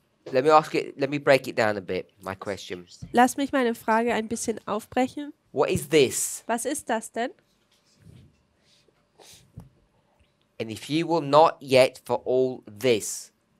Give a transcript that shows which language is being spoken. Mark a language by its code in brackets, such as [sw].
[en] Let me break it down a bit, my question. [de] Lasst mich meine Frage ein bisschen aufbrechen. [en] What is this? [de] Was ist das denn? [en] And if you will not yet for all this.